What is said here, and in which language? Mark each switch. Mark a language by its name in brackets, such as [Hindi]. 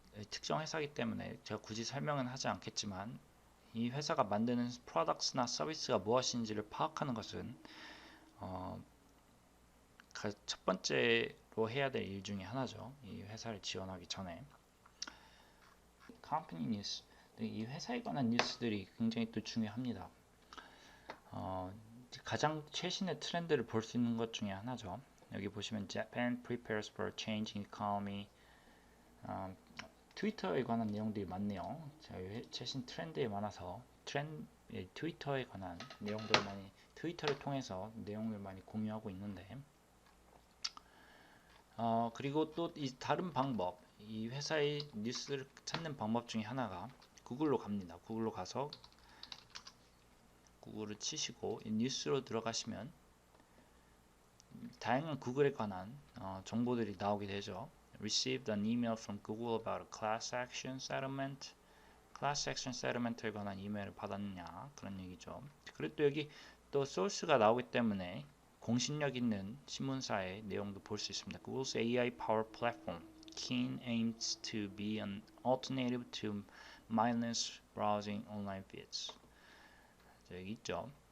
[Korean] 특정 회사이기 때문에 제가 굳이 설명은 하지 않겠지만 이 회사가 만드는 프로덕트나 서비스가 무엇인지를 파악하는 것은 첫 번째로 해야 될 일 중에 하나죠. 이 회사를 지원하기 전에. 컴퍼니 뉴스, 이 회사에 관한 뉴스들이 굉장히 또 중요합니다. 가장 최신의 트렌드를 볼 수 있는 것 중에 하나죠. [English] 여기 보시면 Japan prepares for changing economy. [Korean] 트위터에 관한 내용들이 많네요. 최신 트렌드에 많아서 트위터에 관한 내용들을 많이 트위터를 통해서 내용을 많이 공유하고 있는데 그리고 또 이 다른 방법, 이 회사의 뉴스를 찾는 방법 중에 하나가 구글로 갑니다. 구글로 가서 구글을 치시고 이 뉴스로 들어가시면 다양한 구글에 관한 정보들이 나오게 되죠. [English] Received an email from Google about a class action settlement. [Korean] class action settlement에 관한 이메일을 받았느냐 그런 얘기죠. 그리고 또 여기 또 소스가 나오기 때문에 공신력 있는 신문사의 내용도 볼 수 있습니다. [English] Google's AI power platform Keen aims to be an alternative to mindless browsing online feeds. [Korean] 여기 있죠.